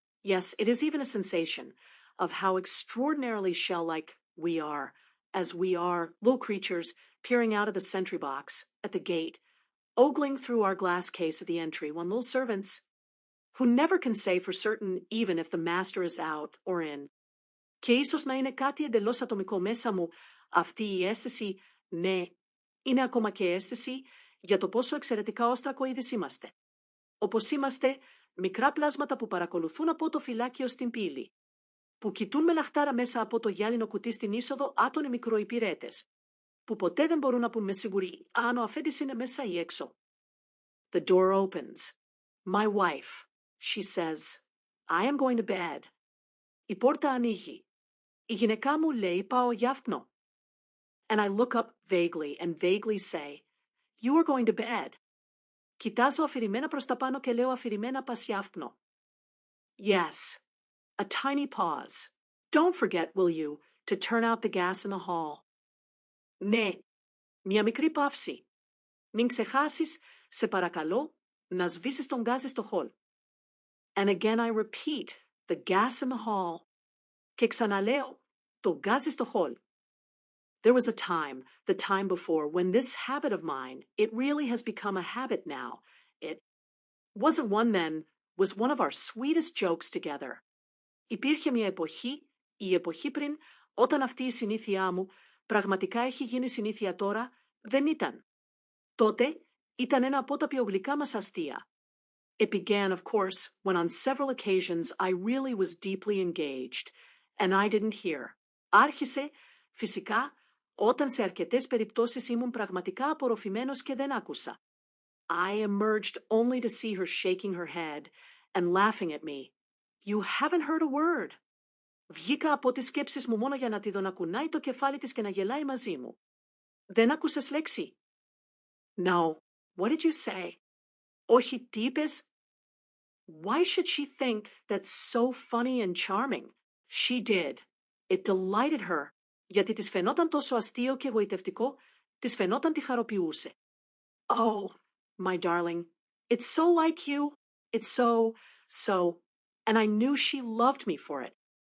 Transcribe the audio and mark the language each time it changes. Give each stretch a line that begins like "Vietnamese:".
English: Yes, it is even a sensation of how extraordinarily shell-like we are, as we are little creatures peering out of the sentry box at the gate, ogling through our glass case at the entry when little servants, who never can say for certain even if the master is out or in.
Greek: Και ίσως να είναι κάτι εντελώς ατομικό μέσα μου αυτή η αίσθηση, ναι, είναι ακόμα και αίσθηση για το πόσο εξαιρετικά όστρακοειδείς είμαστε. Όπως είμαστε, μικρά πλάσματα που παρακολουθούν από το φυλάκιο στην πύλη, που κοιτούν με λαχτάρα μέσα από το γυάλινο κουτί στην είσοδο άτονοι μικροϊπηρέτες, που ποτέ δεν μπορούν να πούν με σιγουρή αν ο αφέντης είναι μέσα ή έξω.
English: The door opens. My wife, she says, I am going to bed.
Greek: Η πόρτα ανοίγει. Η γυναικά μου λέει πάω για ύπνο.
English: And I look up vaguely and vaguely say, you are going to bed.
Greek: Κοιτάζω αφηρημένα προς τα πάνω και λέω αφηρημένα πας για ύπνο.
English: Yes. A tiny pause. Don't forget, will you, to turn out the gas in the hall.
Greek: Ναι. Μια μικρή παύση. Μην ξεχάσεις, σε παρακαλώ, να σβήσεις τον γκάζι στο χολ.
English: And again I repeat, the gas in the hall.
Greek: Και ξαναλέω, το γκάζι στο χολ.
English: There was a time, the time before, when this habit of mine, it really has become a habit now. It wasn't one then, was one of our sweetest jokes together.
Greek: Υπήρχε μια εποχή, η εποχή πριν, όταν αυτή η συνήθειά μου πραγματικά έχει γίνει συνήθεια τώρα, δεν ήταν. Τότε ήταν ένα από τα πιο γλυκά μας αστεία.
English: It began, of course, when on several occasions I really was deeply engaged, and I didn't hear.
Greek: Άρχισε, φυσικά, όταν σε αρκετές περιπτώσεις ήμουν πραγματικά απορροφημένος και δεν άκουσα.
English: I emerged only to see her shaking her head and laughing at me. You haven't heard a word.
Greek: Βγήκα από τις σκέψεις μου μόνο για να τη δω να κουνάει το κεφάλι της και να γελάει μαζί μου. Δεν άκουσες λέξη.
English: No. What did you say?
Greek: Όχι τύπες?
English: Why should she think that's so funny and charming? She did. It delighted her. Γιατί της φαινόταν τόσο αστείο και γοητευτικό, της φαινόταν τη χαροποιούσε. Oh, my darling, it's so like you. It's so, and I knew she loved me for it.